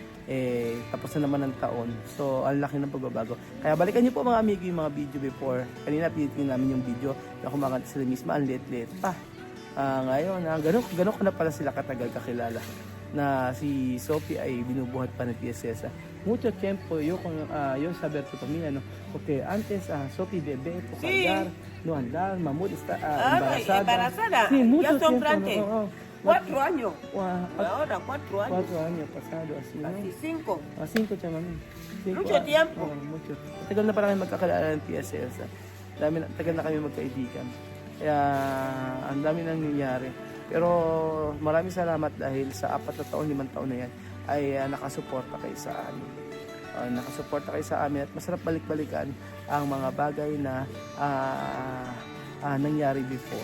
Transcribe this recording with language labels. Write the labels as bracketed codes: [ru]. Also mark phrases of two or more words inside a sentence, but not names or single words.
[tl] tapos na naman ng taon. So, ang laki ng pagbabago. Kaya balikan niyo po mga amigo yung mga video before. Kanina pinitingin namin yung video na kumakanta sila mismo, ang liit-liit pa. Ngayon, ganun ko na pala sila katagal kakilala na si Sophie ay binubuhat pa ng PSS. [es] Mucho tiempo yo saber tu familia, no? Porque antes Sophie bebé, andar, no andar, Mahmoud está embarazada. Sí, mucho Ya son tiempo, grandes. no? 4 años. Wow, Ahora 4 años. 4 años pasado, así, no? Casi 5. [tl] 5 siya, mami. [es] Mucho tiempo. Mucho. [tl] Tagal na pala kami magkakalala ng PSS. Tagal na kami magkaibigan. Kaya, ang dami nang nangyayari. Pero, maraming salamat dahil sa 4 na taon, 5 taon na yan, ay nakasuporta kayo sa amin. Nakasuporta kayo sa amin at masarap balik-balikan ang mga bagay na nangyari before.